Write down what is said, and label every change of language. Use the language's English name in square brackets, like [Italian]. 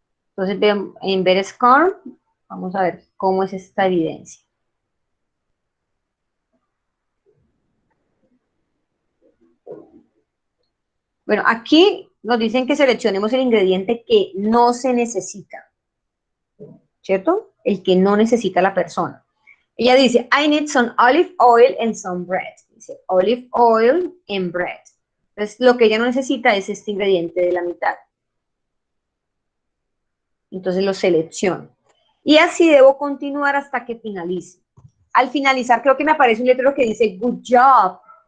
[Spanish] Entonces, en ver score, vamos a ver cómo es esta evidencia. Bueno, aquí nos dicen que seleccionemos el ingrediente que no se necesita, ¿cierto? El que no necesita la persona. Ella dice, [English] I need some olive oil and some bread. [Spanish] Dice, [English] olive oil and bread. [Spanish] Entonces, lo que ella no necesita es este ingrediente de la mitad. Entonces, lo selecciono. Y así debo continuar hasta que finalice. Al finalizar, creo que me aparece un letrero que dice, [English] good job.